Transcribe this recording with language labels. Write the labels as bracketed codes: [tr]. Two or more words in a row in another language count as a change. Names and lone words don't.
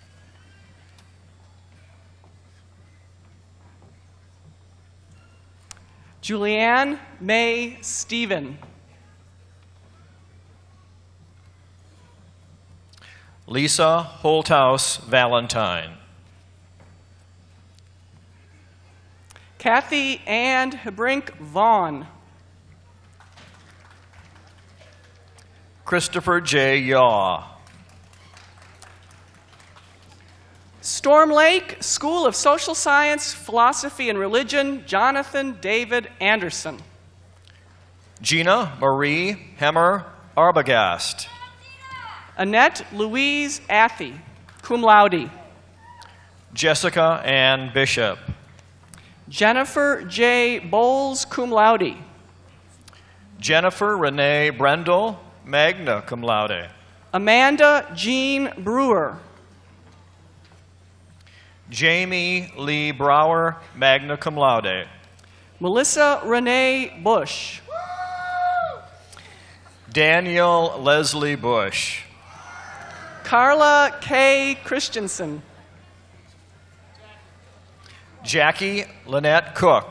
[en] Julianne May Stephen. Lisa Holthouse Valentine. Kathy Ann Hebrink Vaughn. Christopher J. Yaw. Storm Lake School of Social Science, Philosophy, and Religion, Jonathan David Anderson. Gina Marie Hemmer Arbogast. Annette Louise Athy, [la] cum laude. [en] Jessica Ann Bishop. Jennifer J. Bowles, [la] cum laude. [en] Jennifer Renee Brendel, [la] magna cum laude. [en] Amanda Jean Brewer. Jamie Lee Brower, [la] magna cum laude. [en] Melissa Renee Bush. Daniel Leslie Bush. Carla K. Christensen. Jackie Lynette Cook.